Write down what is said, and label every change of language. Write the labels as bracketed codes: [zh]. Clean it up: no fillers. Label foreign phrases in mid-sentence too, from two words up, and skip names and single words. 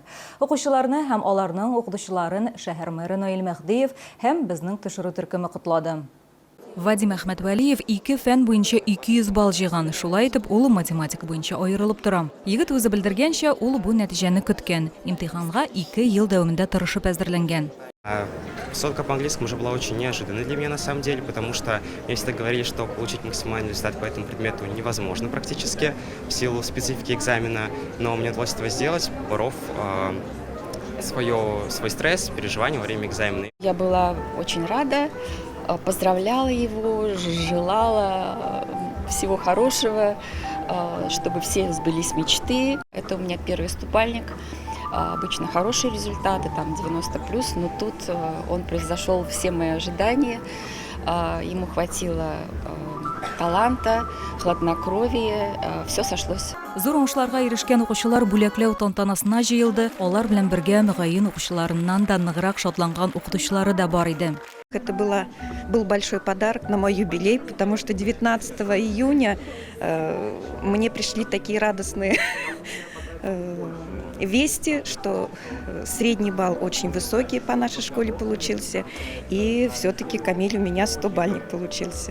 [tt] Укучыларны һәм аларның укытучыларын шәһәр мэры Наил Мәхдиев һәм безнең төшерү төркеме котлады. Вадим Әхмәтвәлиев 2 фән буенча 200 балл җыйган. Шулай итеп, ул математика буенча аерылып тора. Егет үзе белдергәнчә, ул бу нәтиҗәне көткән. Имтиханга 2 ел дәвамында тырышып әзерләнгән. [ru] Сотка по английскому уже была очень неожиданной для меня на самом деле, потому что мне всегда говорили, что получить максимальный результат по этому предмету невозможно практически в силу специфики экзамена, но мне удалось этого сделать, поборов свой стресс, переживания во время экзамена. Я была очень рада. Поздравляла его, желала всего хорошего, чтобы все сбылись мечты. Это у меня первый ступальник. Обычно хорошие результаты, там 90+, но тут он превзошел все мои ожидания. Ему хватило таланта, хладнокровия, все сошлось. [tt] Зур уңышларга ирешкән укучылар бүләкләү тантанасына җыелды. Алар белән бергә мөгаен укучыларыннан да ныграк шатланган укытучылары да бар иде. [ru] Это был большой подарок на мой юбилей, потому что 19 июня мне пришли такие радостные вести, что средний балл очень высокий по нашей школе получился, и все-таки Камиль у меня 100-бальник получился.